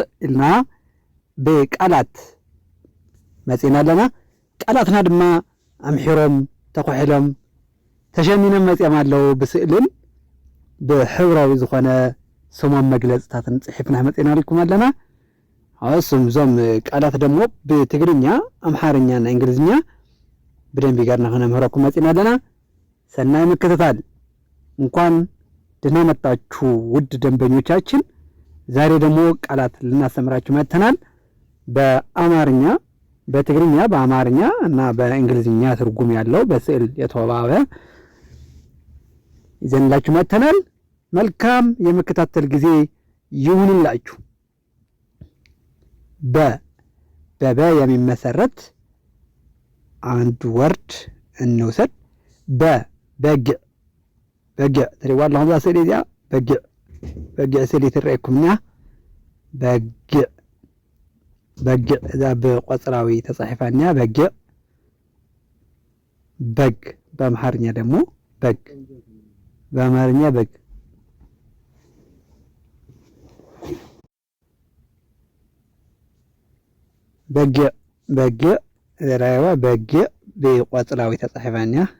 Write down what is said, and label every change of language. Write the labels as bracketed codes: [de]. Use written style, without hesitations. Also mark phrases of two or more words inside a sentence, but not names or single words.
[ti] ኢልና ብቃላት መፂና ኣለና። ቃላትና ድማ ኣምሒሮም ተኮሒሎም ተሸሚኖም መፅኦም ኣለዉ። ብስእልን ብሕብራዊ ዝኾነ ስሞም መግለፅታትን ፅሒፍና መፂና ልኩም ኣለና። እሱም እዞም ቃላት ደግሞ ብትግርኛ፣ አምሓርኛ እና እንግሊዝኛ ብደንቢ ጋርና ክነምህረኩም መፂና ኣለና። ሰናይ ምክትታል። [am] እንኳን ደህና መጣችሁ ውድ ደንበኞቻችን። ዛሬ ደግሞ ቃላት ልናስተምራችሁ መጥተናል። በአማርኛ፣ በትግርኛ፣ በአማርኛ እና በእንግሊዝኛ ትርጉም ያለው በስዕል የተዋበ ይዘንላችሁ መጥተናል። መልካም የመከታተል ጊዜ ይሁንላችሁ። በበ የሚመሰረት አንድ ወርድ እንውሰድ። [ti] በግዕ ትሪዋለኹም ዛ ስእሊ እዚኣ በግዕ ስእሊ ትረአየኩምና በግዕ እዛ ብቆፅራዊ ተፃሒፋኛ በግዕ። [am] በግ በአምሓርኛ ደግሞ በግ፣ በአማርኛ በግ። [ti] በግዕ ዘራይዋ በግዕ ብቆፅራዊ ተፃሒፋኛ